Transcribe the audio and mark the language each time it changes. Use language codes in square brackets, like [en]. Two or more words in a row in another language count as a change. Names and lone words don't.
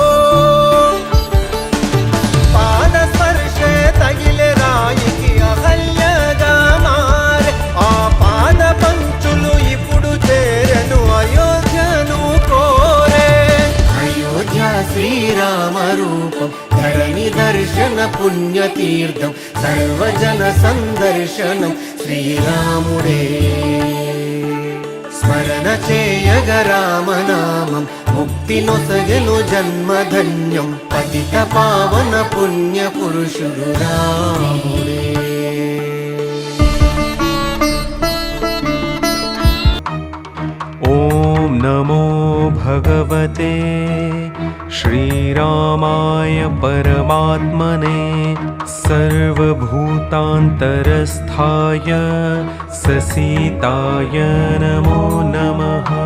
[te] పాద స్పర్శే తగిలే రాయికి అహల్యగా మారే ఆ పాద పంచులు ఇప్పుడు చేరెను అయోధ్యను కోరే అయోధ్య శ్రీరామ రూపం ధరణి దర్శన పుణ్యతీర్థం సర్వజన సందర్శనం శ్రీరాముడే స్మరణ చేయగ రామనామం ముక్తినొసగెను జన్మధన్యం పతిత పావన పుణ్య పురుషుడు రాముడే [sa] ओम नमो भगवते श्रीरामाय परमात्मने सर्वभूतान्तरस्थाय ससीताय नमो नमः।